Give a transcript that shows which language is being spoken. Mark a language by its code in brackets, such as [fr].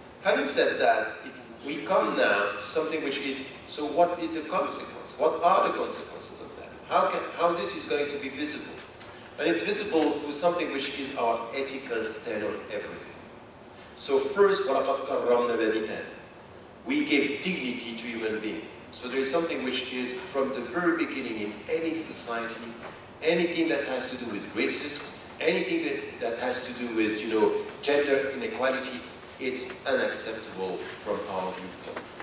[en] Having said that, we come now to something which is, so what is the consequence? What are the consequences of that? How this is going to be visible? And it's visible through something which is our ethical stand on everything. So first, [ar] وَلَقَدْ كَرَّمْنَا بَنِي آدَمَ. [en] We gave dignity to human beings. So there is something which is from the very beginning in any society, anything that has to do with racism, anything that has to do with, gender inequality, it's unacceptable from our viewpoint.